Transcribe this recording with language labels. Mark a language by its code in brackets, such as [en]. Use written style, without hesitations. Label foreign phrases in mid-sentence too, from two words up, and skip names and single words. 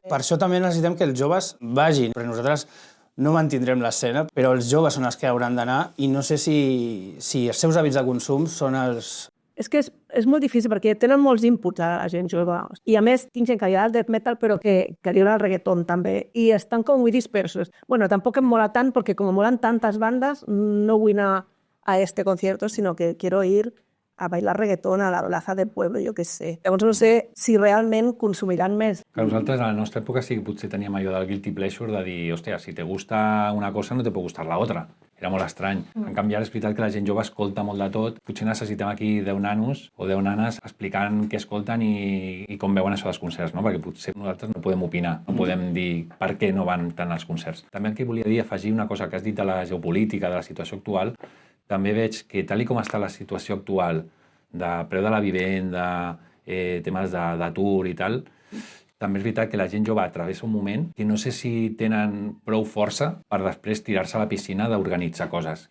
[ca] Per això també necessitem que els joves vagin, perquè nosaltres no mantindrem l'escena, però els joves són els que hauran d'anar i no sé si els seus hàbits de consum són els És que és molt difícil perquè tenen molts inputs a la gent jove. I a més, tinc gent que agrada el death metal però que li agrada el reggaeton també. I estan com [es] muy dispersos. [ca] Bueno, tampoc em mola tant perquè com molen tantes bandes, no vull anar [es] a este concierto, sino que quiero ir a bailar reggaeton a la plaza del pueblo, [ca] jo què sé. Llavors no sé si realment consumiran més. Que nosaltres a la nostra època sí que potser teníem allò del [en] guilty pleasure [ca] de dir, hòstia, [es] si te gusta una cosa no te pot gustar la otra. [ca] Era molt estrany. En canvi, ara és veritat que la gent jove escolta molt de tot. Potser necessitem aquí 10 nanos o 10 nanes explicant què escolten i com veuen això dels concerts, no? Perquè potser nosaltres no podem opinar, no podem dir per què no van tant als concerts. També el que volia dir, afegir una cosa que has dit de la geopolítica, de la situació actual, també veig que tal com està la situació actual de preu de la vivenda, temes d'atur i tal, també és veritat que la gent jove travessa un moment que no sé si tenen prou força per després tirar-se a la piscina d'organitzar coses.